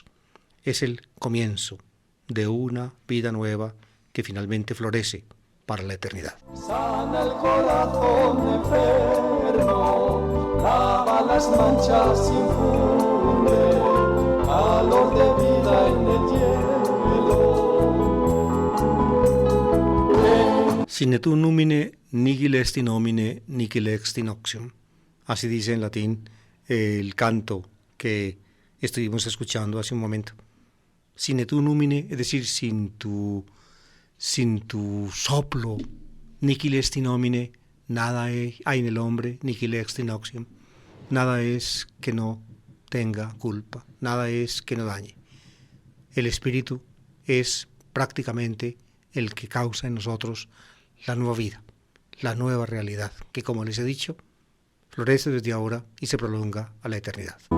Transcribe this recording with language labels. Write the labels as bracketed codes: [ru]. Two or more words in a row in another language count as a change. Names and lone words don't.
[es] Es el comienzo de una vida nueva que finalmente florece para la eternidad. Sana el corazón enfermo, lava las manchas, infunde calor de vida en el hielo. [la] Sine tu numine nihil est in homine, nihil ex in oxium. [es] Así dice en latín el canto que estuvimos escuchando hace un momento. [la] Sine tu numine, [es] es decir, sin tu soplo, [la] nihil est in homine, [es] nada hay en el hombre, [la] nihil ex in oxium. [es] Nada es que no tenga culpa, nada es que no dañe. El Espíritu es prácticamente el que causa en nosotros la nueva vida, la nueva realidad, que como les he dicho, florece desde ahora y se prolonga a la eternidad.